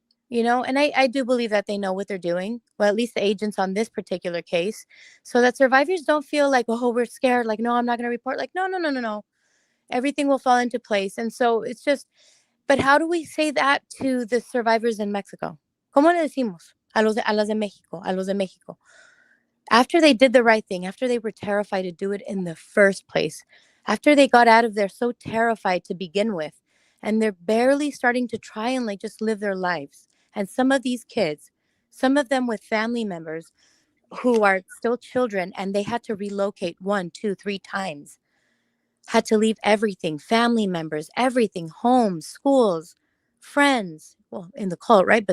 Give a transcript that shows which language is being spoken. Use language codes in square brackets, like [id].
[en] And I do believe that they know what they're doing. Well, at least the agents on this particular case, so that survivors don't feel like, oh, we're scared. Like, no, I'm not going to report. Like, no, no, no, no, no. Everything will fall into place. And so it's just, but how do we say that to the survivors in Mexico? [es] ¿Cómo le decimos a los de México, a los de México? [en] After they did the right thing, after they were terrified to do it in the first place, after they got out of there so terrified to begin with, and they're barely starting to try and like just live their lives. And some of these kids, some of them with family members who are still children, and they had to relocate 1, 2, 3 times, had to leave everything, family members, everything, homes, schools, friends, well, in the cult, right?